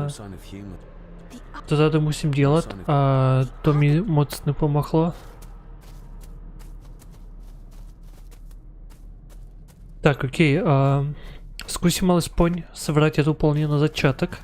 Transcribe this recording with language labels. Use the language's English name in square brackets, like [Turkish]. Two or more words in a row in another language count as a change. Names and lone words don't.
[English] No sign of human. [Czech] to tady musím dělat a to mi moc nepomohlo. Tak, okej, zkusím alespoň se vrátit úplně na začátek.